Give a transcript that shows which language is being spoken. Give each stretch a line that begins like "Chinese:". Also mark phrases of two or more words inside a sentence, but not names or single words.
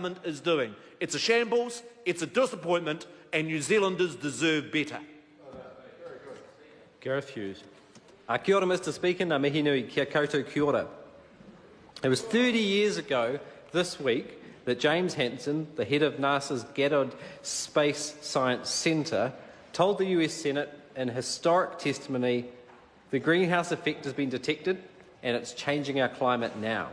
English: government is doing. It's a shambles, it's a disappointment, and New Zealanders deserve better. Gareth Hughes.
Māori: Kia ora,
English: Mr Speaker.
Māori: Ngā mihi nui, kia koutou kia ora.
English: It was 30 years ago this week that James Hansen, the head of NASA's Goddard Space Science Centre, told the US Senate in historic testimony the greenhouse effect has been detected and it's changing our climate now.